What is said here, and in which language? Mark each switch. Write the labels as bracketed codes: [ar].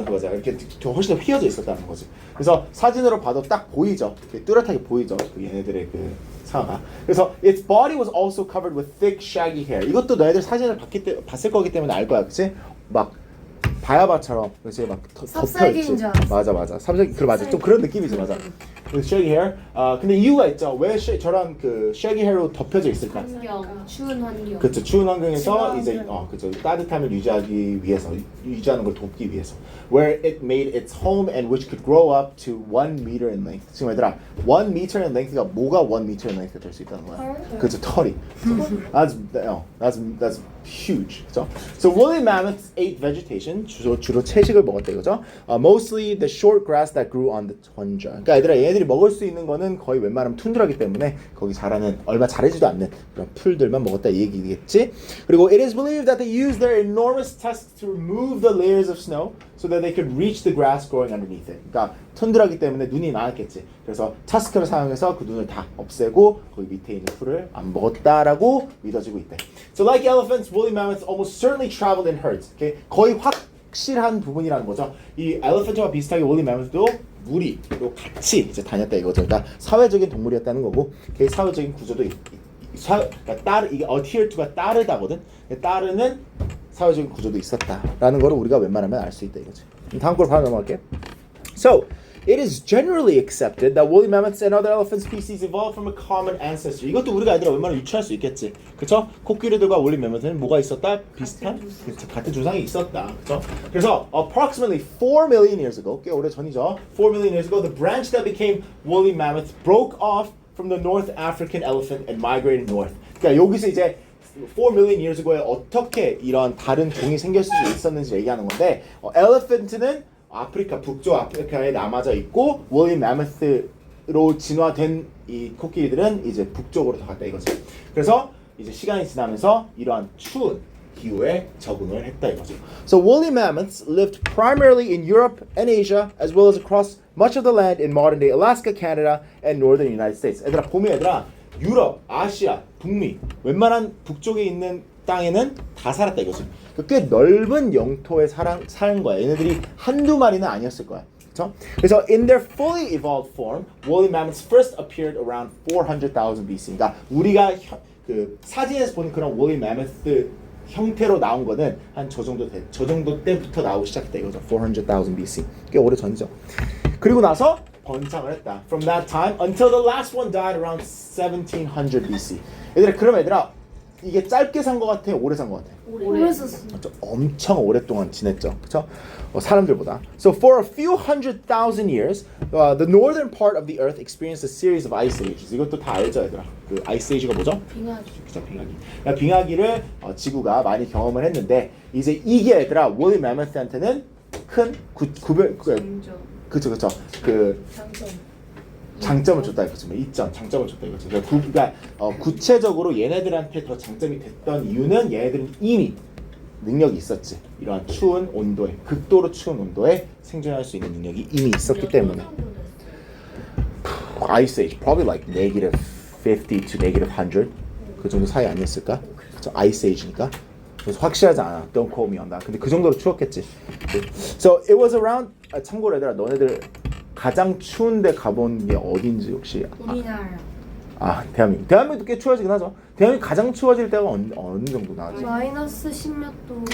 [ko] 이렇게 더 훨씬 더 휘어져 있었다는 거지. 그래서 사진으로 봐도 딱 보이죠. 뚜렷하게 보이죠. 얘네들의 그 상아가. [en] 그래서 its body was also covered with thick shaggy hair. [ko] 이것도 너희들 사진을 봤을 거기 때문에 알 거야, 그렇지? 막 바야바처럼 그렇지 막 덮여 있지. 맞아. 맞아. 좀 그런 느낌이지, 맞아. [en] with shaggy hair. [ko] 근데 이유가 있죠. 왜 저런 그 shaggy hair로 덮여져 있을까? 추운 환경. 그렇죠. 추운 환경에서 이제 그렇죠. 따뜻함을 유지하는 걸 돕기 위해서. [en] Where it made its home and which could grow up to 1 meter in length. [ko] 지금 얘들아, 1 meter in length가 뭐가 1 meter in length가 될 수 있다는 거야? 그렇죠. 털이. [en] That's huge. [ko] 그렇죠? [en] So woolly mammoths ate vegetation. [ko] 주로 채식을 먹었다 이거죠. [en] Mostly the short grass that grew on the tundra. [ko] 그러니까 얘들아, 얘네들이 먹을 수 있는 거는 거의 웬만하면 툰드라기 때문에 거기 얼마 자라지도 않는 그런 풀들만 먹었다 이 얘기겠지. [en] 그리고 it is believed that they used their enormous tusks to remove the layers of snow so that they could reach the grass growing underneath it. [ko] 그러니까 툰드라기 때문에 눈이 많았겠지. 그래서 타스크를 사용해서 그 눈을 다 없애고 거기 밑에 있는 풀을 안 먹었다라고 믿어지고 있대. [en] So like elephants, woolly mammoths almost certainly traveled in herds. Okay? [ko] 거의 확실한 부분이라는 거죠. 이 elephant와 비슷하게 woolly mammoth도 무리로 같이 이제 다녔다 이거죠. 그러니까 사회적인 동물이었다는 거고, 그 사회적인 구조도 그러니까 이게 adhere to가 따르다거든. 따르는 사회적인 구조도 있었다라는 거를 우리가 웬만하면 알 수 있다 이거지. 다음 걸 바로 넘어갈게. [en] So it is generally accepted that woolly mammoths and other elephant species evolved from a common ancestor. [ko] 이것도 우리가 얘들아 웬만하면 유추할 수 있겠지. 그쵸? 코끼리들과 woolly mammoth는 뭐가 있었다? 비슷한? 같은 조상이 있었다. 그쵸? [en] 그래서 approximately 4 million years ago, [ko] 꽤 오래 전이죠. [en] 4 million years ago, the branch that became woolly mammoth broke off from the North African elephant and migrated north. [ko] 그러니까 여기서 이제 4 million years ago에 어떻게 이런 다른 종이 생겼을 수 있었는지 얘기하는 건데, elephant는 아프리카 북쪽 아프리카에 남아져 있고 woolly mammoth로 진화된 이 코끼리들은 이제 북쪽으로 더 갔다 이거죠. 그래서 이제 시간이 지나면서 이러한 추운 기후에 적응을 했다 이거죠. So woolly mammoths lived primarily in Europe and Asia, as well as across much of the land in modern-day Alaska, Canada, and northern United States. 얘들아 보면 얘들아 유럽, 아시아, 북미 웬만한 북쪽에 있는 땅에는 다 살았다 이거지. 꽤 넓은 영토에 사는 거야. 얘네들이 한두 마리는 아니었을 거야. 그렇죠? [en] 그래서 in their fully evolved form, woolly mammoths first appeared around 400,000 BC. [ko] 그러니까 우리가 그 사진에서 보는 그런 woolly mammoth 형태로 나온 거는 한 저 정도 때부터 나오기 시작했다 이거죠. 400,000 BC. 꽤 오래 전이죠. 그리고 나서 번창을 했다. [en] From that time until the last one died around 1700 BC. [ko] 얘들아 이게 짧게 산 거 같아? 오래 산 거 같아? 오래 썼어. 엄청 오랫동안 지냈죠. 그렇죠? 사람들보다. [en] So for a few 100,000 years, the northern part of the earth experienced a series of ice ages. [ko] 이것도 다 알죠, 얘들아. 그 ice age가 뭐죠? 빙하기. 그죠, 빙하기. 그러니까 빙하기를 지구가 많이 경험을 했는데 이제 이게 얘들아 woolly mammoth한테는 큰 그쵸 그 장점을 줬다 이거죠. 이점 장점을 줬다 이거죠. 그러니까 구체적으로 얘네들한테 더 장점이 됐던 이유는 얘네들은 이미 능력이 있었지. 이러한 추운 온도에 극도로 추운 온도에 생존할 수 있는 능력이 이미 있었기 때문에. [en] Ice Age probably like -50 to -100 [ko] 그 정도 사이 아니었을까? 그쵸? [en] Ice Age니까. [ko] 그래서 확실하지 않아. [en] Don't quote me on that. [ko] 근데 그 정도로 추웠겠지. [en] So it was around. [ko] 참고로 얘들아 너네들 가장 추운데 가본 게 어딘지 혹시? 우리나라. 대한민국도 꽤 추워지긴 하죠. 대한민국 가장 추워질 때가 어느 정도 나지? 마이너스 10몇 도.